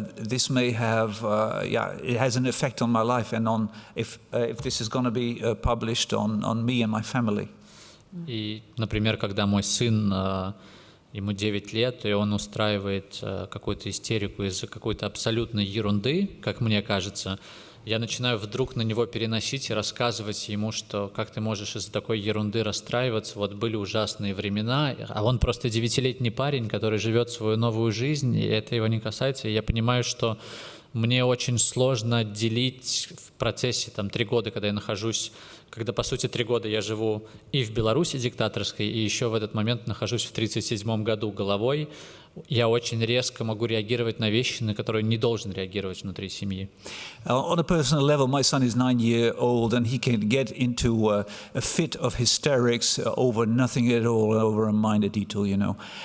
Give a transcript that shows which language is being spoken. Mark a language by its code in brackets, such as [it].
[en] This may have, it has an effect on my life and on if this is going to be published on me and my family. [ru] И, например, когда мой сын, ему 9 лет, и он устраивает какую-то истерику из-за какой-то абсолютной ерунды, как мне кажется, я начинаю вдруг на него переносить и рассказывать ему, что как ты можешь из-за такой ерунды расстраиваться, вот были ужасные времена, а он просто 9-летний парень, который живет свою новую жизнь, и это его не касается, и я понимаю, что мне очень сложно отделить в процессе 3 года, когда, по сути, 3 года я живу и в Беларуси диктаторской, и еще в этот момент нахожусь в 1937 году головой, я очень резко могу реагировать на вещи, на которые не должен реагировать внутри семьи. [en] On a personal level, my son is 9-year-old, and he can get into a fit of hysterics over nothing at all, over a minor detail, you know.